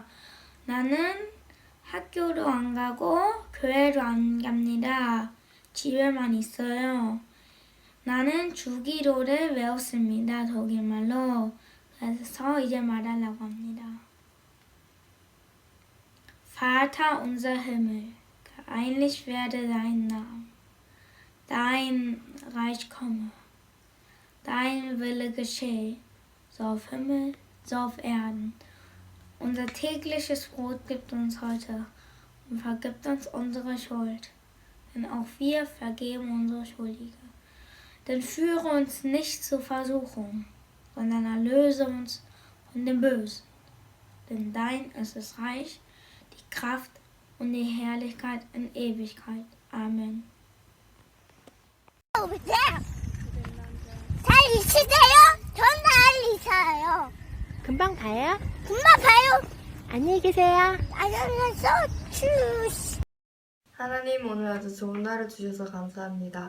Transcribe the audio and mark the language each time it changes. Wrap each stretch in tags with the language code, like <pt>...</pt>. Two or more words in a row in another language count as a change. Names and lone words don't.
<ko>나는 학교로 안 가고 교회로 안 갑니다. 집에만 있어요. 나는 주기도를 외웠습니다. 독일말로. 그래서 이제 말하려고 합니다.</ko> <de>Vater unser Himmel, geheiligt werde dein Name. Dein Reich komme. Dein Wille geschehe. So auf Himmel, so auf Erden. Unser tägliches Brot gib uns heute und vergib uns unsere Schuld, denn auch wir vergeben unsere Schuldige. Denn führe uns nicht zur Versuchung, sondern erlöse uns von dem Bösen. Denn dein ist das Reich, die Kraft und die Herrlichkeit in Ewigkeit. Amen.</de> <ko>잘 있으세요? 전 잘 있어요. 금방 가요? 금방 봐요. 안녕히 계세요. 안녕하세요. 추스. 하나님 오늘 아주 좋은 하루 주셔서 감사합니다.</ko>